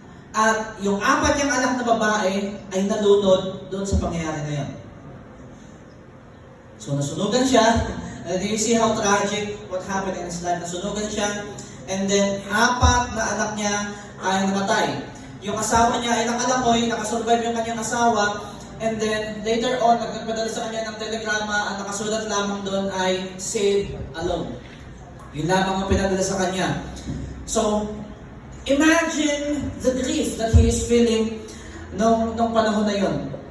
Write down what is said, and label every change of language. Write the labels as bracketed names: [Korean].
[Filipino] At yung 4 niyang anak na babae ay nalunod doon sa pangyayari na yun. So nasunugan siya. [English] Do you see how tragic what happened in his life? [Filipino] Nasunugan siya. And then 4 na anak niya ay namatay. Yung asawa niya ay nakalangoy, nakasurvive yung kanyang asawa. And then, later on, nagpadala sa kanya ng telegrama at nakasulat lamang doon ay save alone. Yun lamang ang pinadala sa kanya. [English] So, imagine the grief that he is feeling [Filipino] nung panahon na yun.